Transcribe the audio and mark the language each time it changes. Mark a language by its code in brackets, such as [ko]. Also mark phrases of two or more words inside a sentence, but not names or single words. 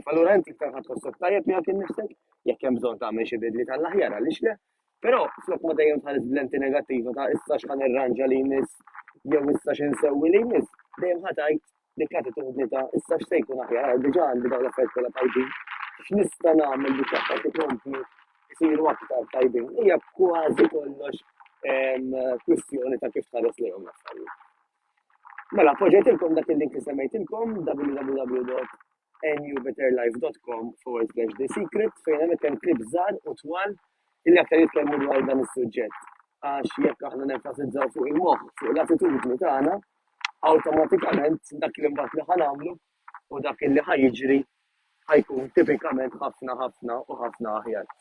[mt] Allura inti iktar ħadħossok tajjeb miegħek innifsek, jekk hemm bżonn tagħmel xi bidli tal-aħjar għaliex le, però flok ma dejjem tħares b'lenti negattiva ta' issa x'ħan irranġa li jmiss jew issa x'insewwi li jmiss, dejjem ħatajt dik attitudni ta' issa x'se jkun aħjar, diġà għandi dawn l-affarijiet kollha tajbin, x'nista' nagħmel biex affarijiet ikomplu jsiru aktar tajbin. Hija kważi kollox kwistjoni ta' kif tħares lejhom l-affarijiet. Mela, poġġejtilkom dak il-link li semmejtilkom www.nubetterlife.com/the secret fejn hemm hemm klipp żgħar u twal illi aktar jitkellmu dwar dan is-suġġett. Għax jekk aħna nenfasizzaw fuq il-moħħ, fuq l-attitudni tagħna, awtomatikament dak li mbagħad li ħanagħmlu u dak illi ħajjiġri ħajkun tipikament ħafna u ħafna aħjar.